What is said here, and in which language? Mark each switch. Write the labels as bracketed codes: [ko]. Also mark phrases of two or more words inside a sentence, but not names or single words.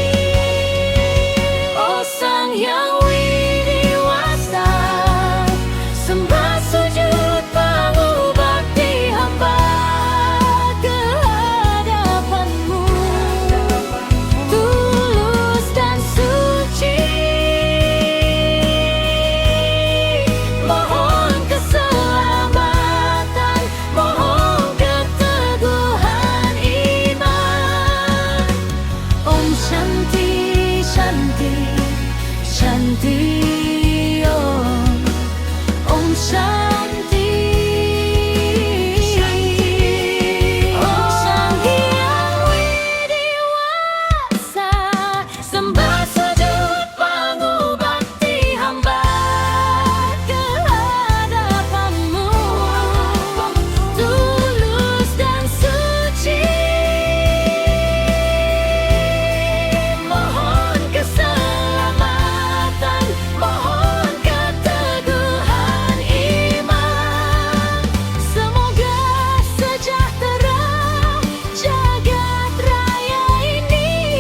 [id] Oh Sang Yang Widiwasa, sembah sujud pangu bakti hamba ke hadapanmu, tulus dan suci. Mohon keselamatan, mohon keteguhan iman. [sa] Om Shanti Shanti Shanti Om. Om Shanti Shanti. [id] Om Sang Hyang Widiwasa, sembah sujud pangu bakti hamba ke hadapanmu, tulus dan suci. Mohon keselamatan, mohon keteguhan iman. Semoga sejahtera jagat raya ini.